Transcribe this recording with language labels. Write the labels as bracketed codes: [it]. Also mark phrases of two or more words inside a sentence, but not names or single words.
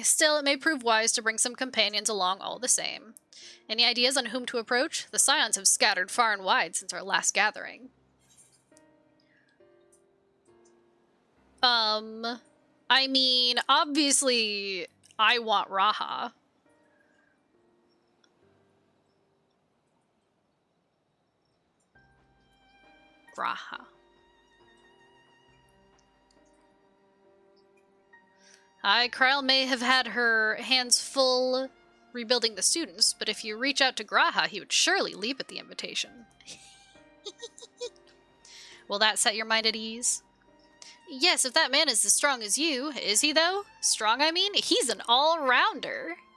[en] Still, it may prove wise to bring some companions along all the same. Any ideas on whom to approach? The Scions have scattered far and wide since our last gathering. I mean, obviously, I want Raha. Raha. Kryl may have had her hands full rebuilding the students, but if you reach out to Graha, he would surely leap at the invitation. Will that set your mind at ease? Yes, if that man is as strong as you. Is he, though? Strong, I mean? He's an all-rounder.